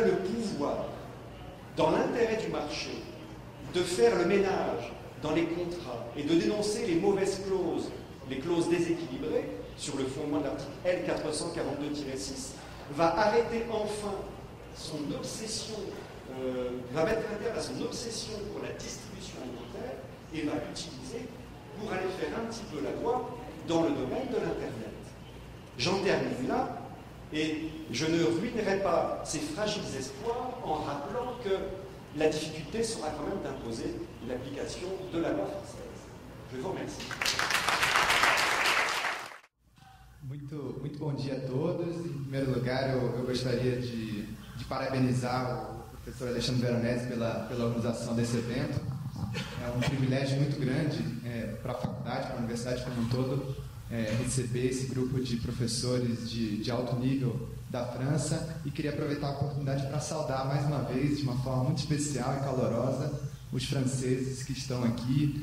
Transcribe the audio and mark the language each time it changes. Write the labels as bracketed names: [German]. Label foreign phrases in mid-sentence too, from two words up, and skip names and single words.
[French] le pouvoir, dans l'intérêt du marché, de faire le ménage dans les contrats et de dénoncer les mauvaises clauses, les clauses déséquilibrées, sur le fondement de l'article L442-6, va arrêter enfin son obsession, va mettre un terme à son obsession pour la distribution alimentaire et va l'utiliser pour aller faire un petit peu la loi dans le domaine de l'Internet. J'en termine là, et je ne ruinerai pas ces fragiles espoirs en rappelant que la difficulté sera quand même d'imposer l'application de la loi française. Je vous remercie. [Portuguese] Muito bom dia a todos. Em primeiro lugar, eu gostaria de parabenizar o professor Alexandre Veronese pela organização desse evento. É um privilégio muito grande para a faculdade, para a universidade como um todo, receber esse grupo de professores de alto nível da França, e queria aproveitar a oportunidade para saudar mais uma vez, de uma forma muito especial e calorosa, os franceses que estão aqui.